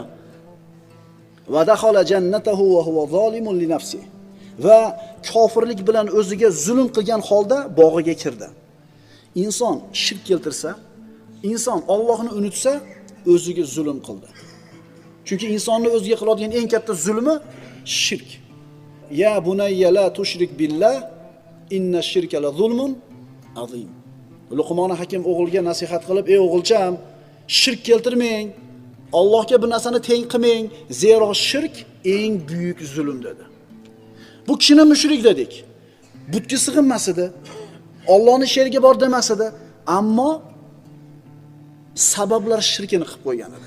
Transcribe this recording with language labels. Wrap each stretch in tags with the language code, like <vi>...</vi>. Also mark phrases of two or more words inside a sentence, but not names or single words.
<ar>وَدَخَلَ جَنَّتَهُ وَهُوَ ظَالِمٌ لِنَفْسِهِ.</ar> <uz>Va kofirlik bilan o'ziga zulm qilgan holda bog'iga kirdi. Inson shirk keltirsa, inson Allohni unutsa, o'ziga zulm qildi. Chunki insonni o'ziga qiladigan eng katta zulmi shirk.</uz> <ar>يَا بُنَيَّ لَا تُشْرِكْ بِاللَّهِ إِنَّ الشِّرْكَ لَظُلْمٌ عَظِيمٌ.</ar> <uz>Luqmon Hakim o'g'liga nasihat qilib, ey o'g'ilcham, shirk keltirmang, Allohga bir narsani teng qilmang, zero shirk eng buyuk zulm dedi. Bu kishini mushrik dedik. Butga sig'inmas edi. Allohning sherigiga bor demas edi, ammo sabablar shirkini qilib qo'ygan edi.</uz>